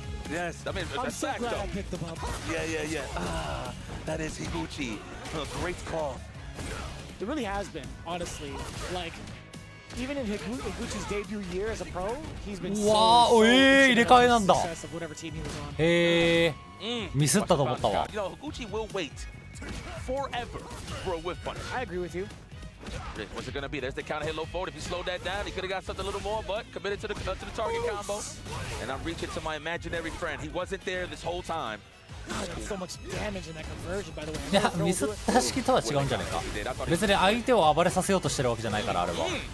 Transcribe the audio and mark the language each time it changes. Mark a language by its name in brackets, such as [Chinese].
[English] Yes, I mean, I'm so glad I picked him up. Yeah. That is Higuchi. Great call. It really has been, honestly. Like, even in Higuchi's debut year as a pro, he's been so success of whatever team he was on. [Japanese] へー、ミスったと思ったわ。 [English] You know, Higuchi will wait forever for a whiff punch. I agree with you. What's it gonna be? There's the counter hit low forward. If he slowed that down, he could have got something a little more, but committed to the target combo. And I'm reaching to my imaginary friend. He wasn't there this whole time. That's so much damage in that conversion, by the way. [Japanese] いや、ミスった式とは違うんじゃないか。別に相手を暴れさせようとしてるわけじゃないから、あれは。